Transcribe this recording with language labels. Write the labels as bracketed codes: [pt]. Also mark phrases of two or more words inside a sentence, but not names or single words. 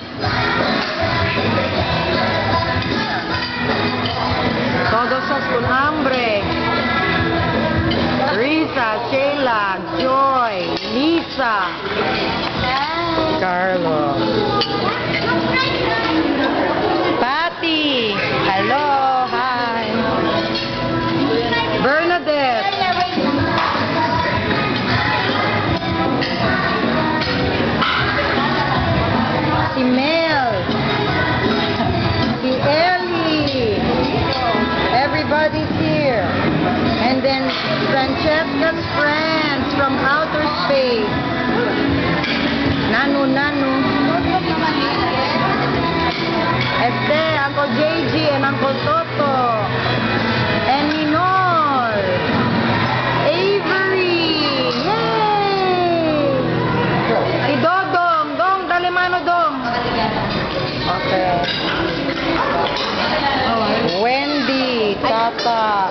[es] Todos con hambre. Risa, [en] Sheila, Joy, Lisa, Carlos, Patty, hello, hi, Bernadette, si Mel, si Ellie, everybody's here. And then Francesca's friends from outer space. Nanu. Este, Uncle JG and Uncle Toto. And Ninol. Avery. [tl] Yay! Si Dodong. [ceb] Dong, dali mano Dong. Okay. Wendy, Tata.